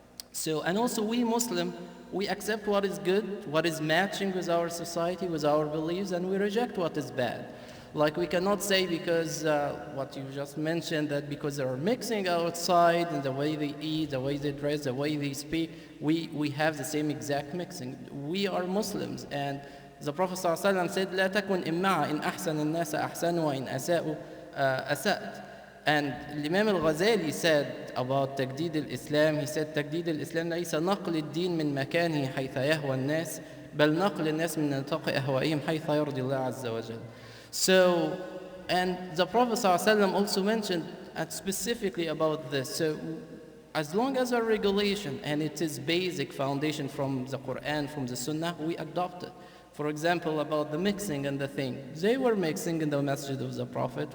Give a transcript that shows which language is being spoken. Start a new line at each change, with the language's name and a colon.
English: So, and also we Muslim, we accept what is good, what is matching with our society, with our beliefs, and we reject what is bad. We cannot say because what you just mentioned, that because they are mixing outside and the way they eat, the way they dress, the way they speak, we have the same exact mixing. We are Muslims, and the Prophet ﷺ said,
Arabic: لا تكن إمعة إن أحسن الناس أحسن وإن أساءوا أسأت.
English: And Imam al-Ghazali said about
Arabic: تجديد الإسلام,
English: he said
Arabic: تجديد الإسلام ليس نقل الدين من مكانه حيث يهوى الناس بل نقل الناس من نطاق أهوائهم حيث يرضي الله عز وجل.
English: So, and the Prophet ﷺ also mentioned specifically about this. So, as long as our regulation and it is basic foundation from the Quran, from the Sunnah, we adopt it. For example, about the mixing and the thing. They were mixing in the masjid of the Prophet.